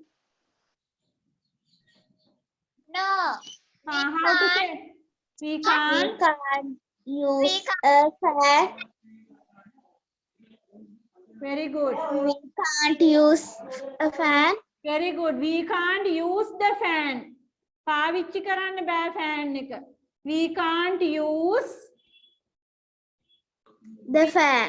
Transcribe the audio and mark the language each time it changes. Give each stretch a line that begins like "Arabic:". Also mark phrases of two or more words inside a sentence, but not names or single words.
English: No. How to say? We We can't. can't use a fan. Very good. We can't use a fan. Very good. We can't use the fan.
Sinhala: පාවිච්චි කරන්න බෑ fan එක.
English: We can't use The fan.